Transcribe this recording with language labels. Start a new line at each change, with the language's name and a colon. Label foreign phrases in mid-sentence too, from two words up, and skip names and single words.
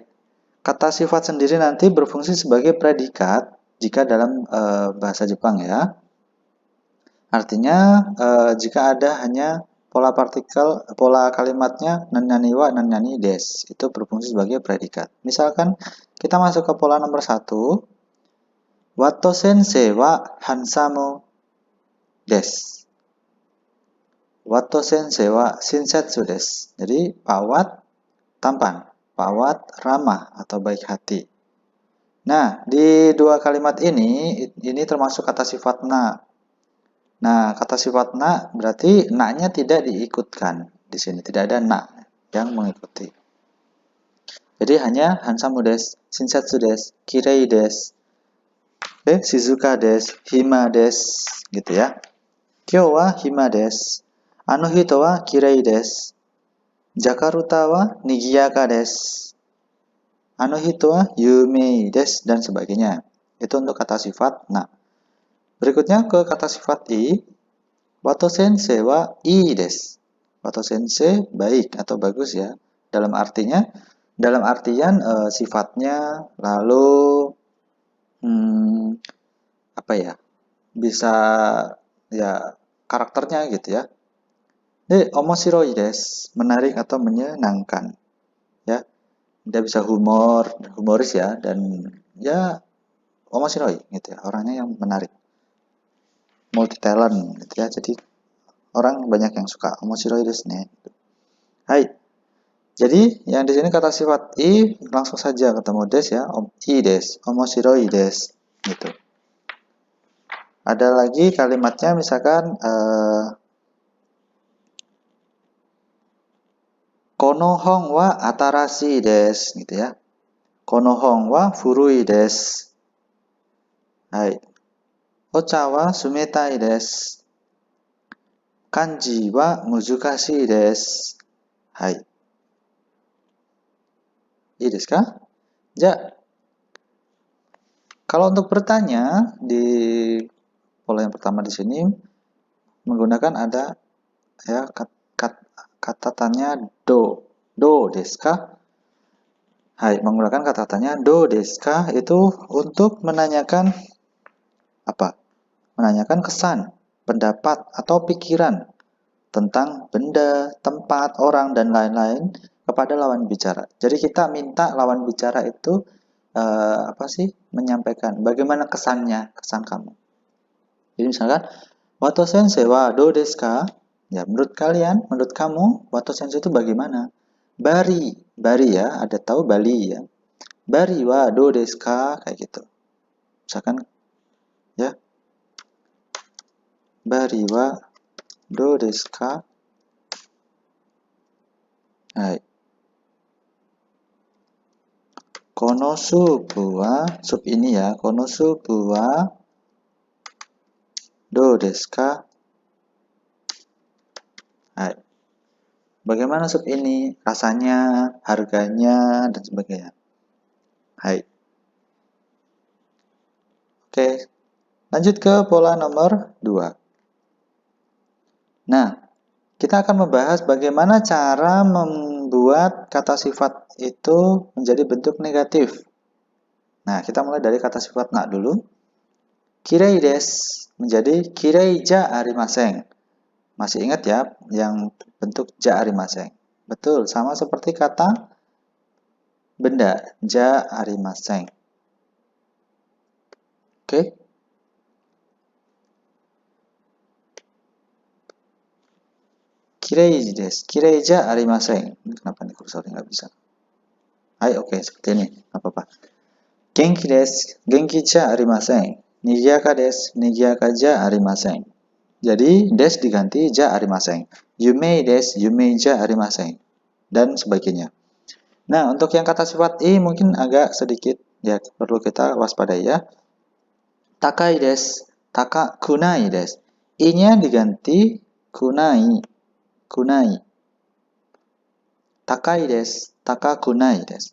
Indonesian: Kata sifat sendiri nanti berfungsi sebagai predikat jika dalam bahasa Jepang ya. Artinya jika ada hanya pola kalimatnya nanyani wa nanyani des, itu berfungsi sebagai predikat. Misalkan kita masuk ke pola nomor 1,
Japanese: ワト先生はハンサムです. ワト先生は親切です.
Indonesian: Jadi Pak Wat tampan, Pak Wat ramah atau baik hati. Nah, di dua kalimat ini termasuk kata sifat na. Nah, kata sifat na berarti na-nya tidak diikutkan. Di sini tidak ada na yang mengikuti. Jadi hanya
Japanese: ハンサムです、親切です、きれいです、静かです、暇です
Indonesian: gitu ya.
Japanese: 今日は暇です。あの人はきれいです. ジャカルタはにぎやかです. あの人は有名です
Indonesian: dan sebagainya. Itu untuk kata sifat na. Berikutnya ke kata sifat i.
Japanese: ワト先生はいいです.
Indonesian: Wato sensei baik atau bagus ya. Dalam artian sifatnya lalu bisa ya karakternya gitu ya.
Japanese: 面白いです,
Indonesian: menarik atau menyenangkan. Ya, dia bisa humoris ya, dan ya omoshiroi gitu ya, orangnya yang menarik.
English: Multi talent
Indonesian: gitu ya. Jadi orang banyak yang suka
Japanese: 面白いですね.
Indonesian: Hai. Jadi yang di sini kata sifat i langsung saja ketemu des ya,
Japanese: いです、面白いです gitu.
Indonesian: Ada lagi kalimatnya misalkan
Japanese: この本は新しいです
Indonesian: gitu ya.
Japanese: この本は古いです. Hai. お茶は冷たいです. 漢字は難しいです. はい。いいですか？じゃ.
Indonesian: Kalau untuk bertanya di pola yang pertama di sini menggunakan ada ya kata tanya
Japanese: どうですか?
Indonesian: Hai, menggunakan kata tanya
Japanese: どうですか
Indonesian: itu untuk menanyakan apa? Menanyakan kesan, pendapat atau pikiran tentang benda, tempat, orang dan lain-lain kepada lawan bicara. Jadi kita minta lawan bicara itu menyampaikan bagaimana kesannya, kesan kamu. Jadi misalkan
Japanese: ワト先生はどうですか?
Indonesian: Ya, menurut kalian, menurut kamu, Wato sensei itu bagaimana? Bari ya, ada tahu Bali ya.
Japanese: バリはどうですか?
Indonesian: Kayak gitu. Misalkan ya.
Japanese: バリはどうですか? はい。このスープは,
Indonesian: sup ini ya,
Japanese: このスープはどうですか?
Indonesian: Hai. Bagaimana sup ini? Rasanya, harganya, dan sebagainya. Hai. Oke, lanjut ke pola nomor 2. Nah, kita akan membahas bagaimana cara membuat kata sifat itu menjadi bentuk negatif. Nah, kita mulai dari kata sifat na dulu.
Japanese: きれいです menjadi きれいじゃありません.
Indonesian: Masih ingat ya yang bentuk
Japanese: じゃありません?
Indonesian: Betul, sama seperti kata benda
Japanese: じゃありません.
Indonesian: Oke.
Japanese: きれいです、きれいじゃありません.
Indonesian: Kenapa nih kursornya nggak bisa? Hai, oke, seperti ini, nggak apa-apa.
Japanese: 元気です、元気じゃありません。にぎやかです、にぎやかじゃありません.
Indonesian: Jadi des diganti
Japanese: じゃありません. 有名です、有名じゃありません.
Indonesian: Dan sebagainya. Nah, untuk yang kata sifat i mungkin agak sedikit ya perlu kita waspadai ya.
Japanese: 高いです、高くないです.
Indonesian: I-nya diganti
Japanese: くない、くない. 高いです、高くないです.